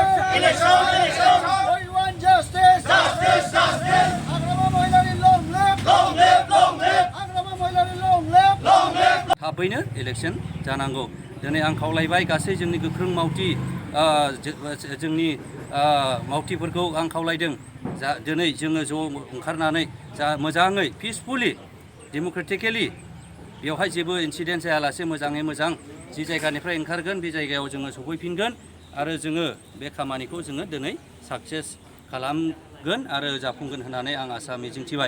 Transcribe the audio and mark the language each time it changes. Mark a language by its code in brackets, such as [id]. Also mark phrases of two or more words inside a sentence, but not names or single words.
[en] We want justice. Agrama Moilari long live. Agrama Moilari long live. [brx] थाबैनो इलेक्शन जानांगौ। दिनै आं खावलायबाय गासै जोंनि गोख्रों मावथि जोंनि मावथिफोरखौ आं खावलायदों दिनै जोङो ज' ओंखारनानै मोजाङै [en] peacefully democratically [brx] बेवहाय जेबो इनसिडेन्ट जायालासे मोजाङै मोजां जि जायगानिफ्राय ओंखारगोन बे जायगायाव जोङो सफैफिनगोन आरो जोङो बे खामानिखौ जोङो दिनै साक्सेस खालामगोन आरो जाफुंगोन होननानै आं आसा मिजिंथिबाय।